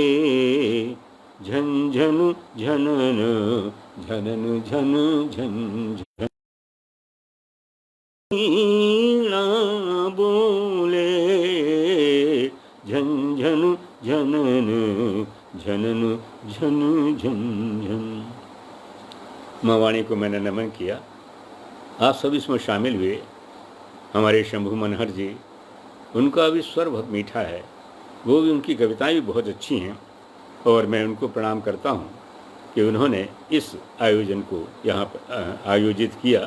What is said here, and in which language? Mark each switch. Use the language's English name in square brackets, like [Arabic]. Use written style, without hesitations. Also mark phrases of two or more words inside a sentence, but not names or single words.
[Hindi] झन झन झनन झनन झन झन झन वीणा बोले। झन झन झनन झनन झन झन झन। माँ वाणी को मैंने नमन किया। आप सब इसमें शामिल हुए। हमारे शंभू मनहर जी, उनका भी स्वर बहुत मीठा है, वो भी, उनकी कविताएं भी बहुत अच्छी हैं और मैं उनको प्रणाम करता हूँ कि उन्होंने इस आयोजन को यहाँ पर आयोजित किया।